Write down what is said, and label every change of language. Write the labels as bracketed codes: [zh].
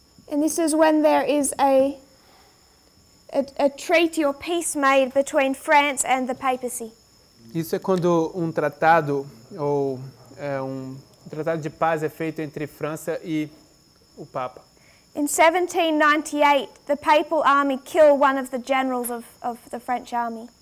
[en] And this is when there is a treaty or peace made between France and the papacy. [pt] Isso é quando um tratado ou tratado de paz é feito entre França e o Papa. [en] In 1798, the papal army killed one of the generals of the French army.